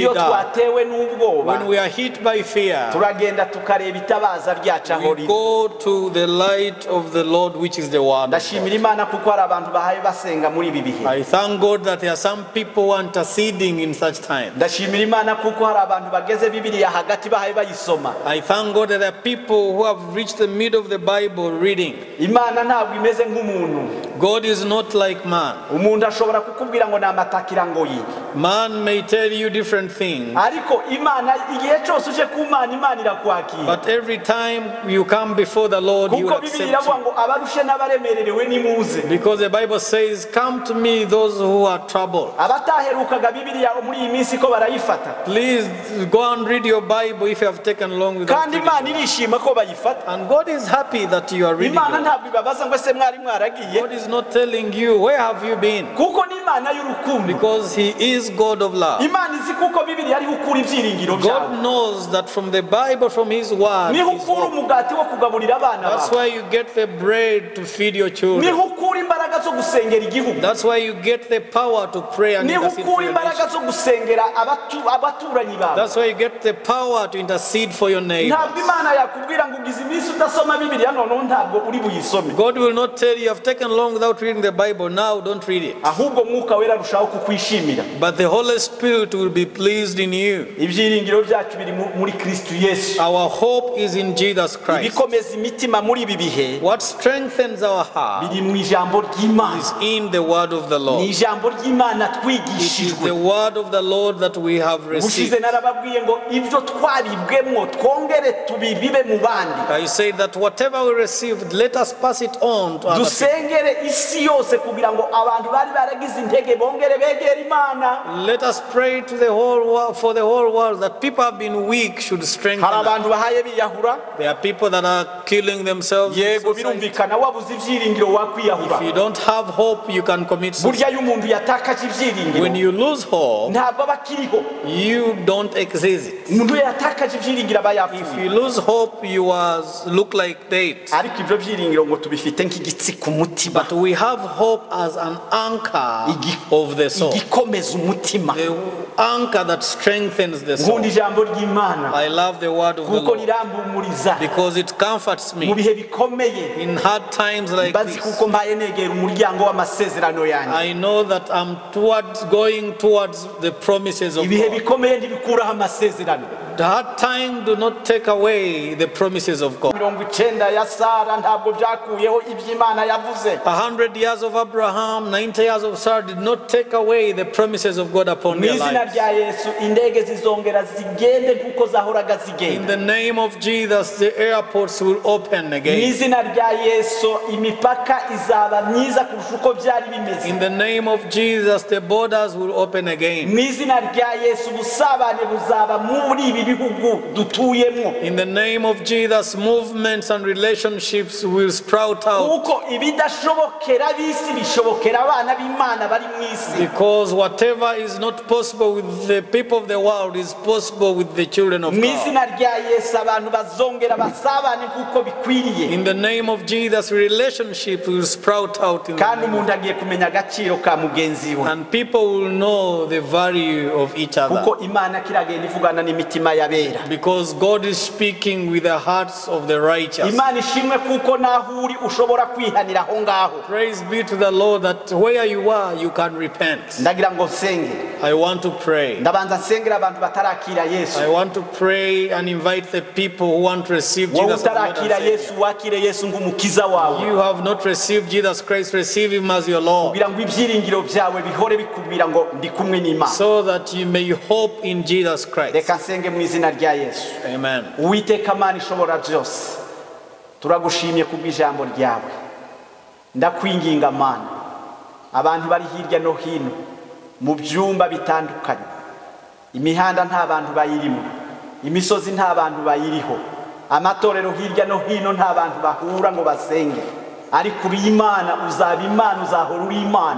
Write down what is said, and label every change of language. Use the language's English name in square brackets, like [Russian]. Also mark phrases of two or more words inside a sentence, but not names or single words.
[Kinyarwanda] iyo [English] dark, [Kinyarwanda] twatewe n'ubwoba, [English] when we are hit by fear, [Kinyarwanda] turagenda tukareba itabaza ryacu aho [English] we [Kinyarwanda] riri. [English] go to the light of the Lord, which is the word of [Kinyarwanda] Ndashimira [English] God. [Kinyarwanda] Imana kuko hari abantu bahaye basenga muri ibi bihe. [English] I thank God that there are some people who are interceding in such time. [Kinyarwanda] Ndashimira Imana kuko hari abantu bageze Bibiliya hagati bahaye bayisoma. [English] I thank God that there are people who have reached the middle of the Bible reading. [Kinyarwanda] Imana ntabwo imeze nk'umuntu. [English] God is not like man. [Kinyarwanda] Umuntu ashobora kukubwira ngo ni amatakirangoyi, [English] Man may tell you different things, [Kinyarwanda] ariko Imana igihe cyose uje ku Mana, Imana irakwakira. [English] but every time you come before the Lord, He will [Kinyarwanda] Kuko Bibiliya [English] accept [Kinyarwanda] iravuga [English] you. [Kinyarwanda] ngo abarushe n'abaremererewe nimuze. [English] Because the Bible says, come to me those who are troubled. [Kinyarwanda] Abataherukaga Bibiliya muri iyi minsi ko barayifata, [English] Please go and read your Bible if you have taken long without [Kinyarwanda] kandi [English] reading. [Kinyarwanda] Imana irishima ko bayifata. [English] And God is happy that you are reading [Kinyarwanda] Imana [English] it. [Kinyarwanda] ntabwo ibabaza ngo ese mwari mwaragiye, [English] God is not telling you, where have you been? [Kinyarwanda] kuko ni Imana y'urukundo. [English] Because He is God of love. [Kinyarwanda] Imana izi kuko Bibiliya ariho ukura ibyiringiro byawe, [English] God knows that from the Bible, from His word, [Kinyarwanda] niho [English] is [Kinyarwanda] ukura [English] hope. [Kinyarwanda] umugati wo kugaburira abana [English] That's [Kinyarwanda] bawe, [English] why you get the bread to feed your children. [Kinyarwanda] niho ukura imbaraga zo gusengera igihugu, [English] That's why you get the power to pray and [Kinyarwanda] niho [English] intercede for [Kinyarwanda] ukura [English] your [Kinyarwanda] imbaraga [English] nation. [Kinyarwanda] zo gusengera abaturanyi bawe. [English] That's why you get the power to intercede for your neighbor. [Kinyarwanda] Ntabwo Imana yakubwira ngo ugize iminsi udasoma Bibiliya, noneho ntabwo uri buyisome, [English] God will not tell you, I've taken long without reading the Bible, now don't read it. [Kinyarwanda] ahubwo Mwuka Wera arushaho kukwishimira. [English] But the Holy Spirit will be pleased in you. [Kinyarwanda] Ibyiringiro byacu biri muri Kristo Yesu. [English] Our hope is in Jesus Christ. [Kinyarwanda] Ibikomeza imitima muri ibi bihe [English] What strengthens our heart [Kinyarwanda] biri mu ijambo ry'Imana. [English] is in the word of the [Kinyarwanda] Ni [English] Lord. [Kinyarwanda] ijambo ry'Imana [English] It is the [Kinyarwanda] twigishijwe. [English] word of the Lord that we have [Kinyarwanda] Ubushize [English] received. [Kinyarwanda] narababwiye ngo ibyo twaribwemo twongere tubibibe mu bandi. [English] I say that whatever we received, let us pass it on to others. [Kinyarwanda] Dusengere isi yose kugira ngo abantu bari baragize intege bongere begere Imana. [English] Let us pray to the whole world, for the whole world, that people have been weak should strengthen [Kinyarwanda] Hari [English] us. [Kinyarwanda] abantu bahaye biyahura, [English] There are people that are killing themselves. in [Kinyarwanda] yego [English] society. [Kinyarwanda] birumvikana, wabuze ibyiringiro wakwiyahura. [English] If you don't have hope, you can commit suicide. [Kinyarwanda] Burya iyo umuntu yatakaje ibyiringiro [English] When you lose hope, [Kinyarwanda] ntabwo aba akiriho. [English] you don't exist. [Kinyarwanda] Umuntu iyo yatakaje ibyiringiro aba [English] If [Kinyarwanda] yapfuye. [English] you lose hope, you look like dead. [Kinyarwanda] Ariko ibyo byiringiro ngo tubifite nk'igitsi ku mutima, [English] But we have hope as an anchor of the soul. [Kinyarwanda] igikomeza umutima. [English] The anchor that strengthens the soul. [Kinyarwanda] Nkunda ijambo ry'Imana [English] I love the word of the [Kinyarwanda] kuko [English] Lord [Kinyarwanda] rirampumuriza [English] because it comforts [Kinyarwanda] mu [English] me [Kinyarwanda] bihe bikomeye. [English] in hard times like [Kinyarwanda] Mbazi [English] this. [Kinyarwanda] kuko mbaye negera muryango w'amasezerano yanjye. [English] I know that I'm going towards the promises of [Kinyarwanda] Ibihe [English] God. [Kinyarwanda] bikomeye ntibikuraho amasezerano. [English] The hard time do not take away the promises of God. [Kinyarwanda] 90 ya Sara ntabwo byakuyeho iby'Imana yavuze. [English] 100 years of Abraham, 90 years of Sarah did not take away the promises of God upon their [Kinyarwanda] Mwizina [English] lives. [Kinyarwanda] rya Yesu indege zizongera zigende nkuko zahoraga [English] In [Kinyarwanda] zigenda. [English] the name of Jesus, the airports will open again. [Kinyarwanda] Mwizina rya Yesu imipaka izaba myiza kurusha uko byari bimeze. [English] In the name of Jesus, the borders will open again. [Kinyarwanda] Mwizina rya Yesu busabane buzaba muri ibi bihugu dutuyemo. [English] In the name of Jesus, movements and relationships will sprout out. [Kinyarwanda] Kuko ibidashobokera bisi bishobokera abana b'Imana bari mu isi. [English] Because whatever is not possible with the people of the world is possible with the children of God. [Kinyarwanda] Mwizina rya Yesu abantu bazongera basabane kuko bikwiriye. [English] In the name of Jesus, relationship will sprout out in the [Kinyarwanda] Kandi [English] name of [Kinyarwanda] umuntu agiye kumenya agaciro ka mugenzi we. [English] and people will know the value of each other. [Kinyarwanda] Kuko Imana kiragenda ivugana n'imitima y'abera. [English] Because God is speaking with the hearts of the righteous. [Kinyarwanda] Imana ishimwe kuko naho uri ushobora kwihanira aho ngaho. [English] Praise be to the Lord that where you are, you can repent. [Kinyarwanda] Ndagira ngo nsenge. [English] I want to pray. [Kinyarwanda] Ndabanza nsengera abantu batarakira Yesu. [English] I want to pray and invite the people who want to receive [Kinyarwanda] Wowe [English] Jesus as Lord and [Kinyarwanda] utarakira [English] Savior. [Kinyarwanda] Yesu wakire Yesu ngumukiza wawe. [English] You have not received Jesus Christ, receive Him as your Lord, [Kinyarwanda] Kugira ngo ibyiringiro byawe bihore bikubwira ngo ndi kumwe n'Imana. [English] so that you may hope in Jesus Christ. [Kinyarwanda] Reka nsenge mu izina rya Yesu. Amen. Uwiteka Mana ishobora byose, turagushimye kubw'ijambo ryawe. Ndakwinginga Mana, abantu bari hirya no hino mu byumba bitandukanye, imihanda nta bantu bayirimo, imisozi nta bantu bayiriho, amatorero hirya no hino nta bantu bahura ngo basenge, ariko uri Imana, uzaba Imana, uzahora uri Imana.